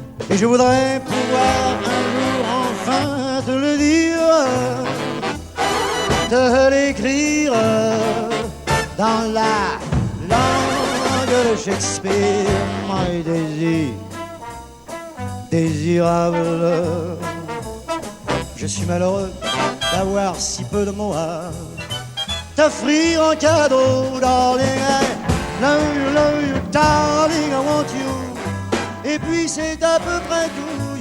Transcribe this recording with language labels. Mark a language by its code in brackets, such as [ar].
[fr] Et je voudrais pouvoir un jour enfin te le dire, te l'écrire dans la langue de Shakespeare, my désir désirable. Je suis malheureux d'avoir si peu de mots à t'offrir en cadeau, darling. [en] I love you, darling, I want you. [fr] Et puis c'est à peu près tout.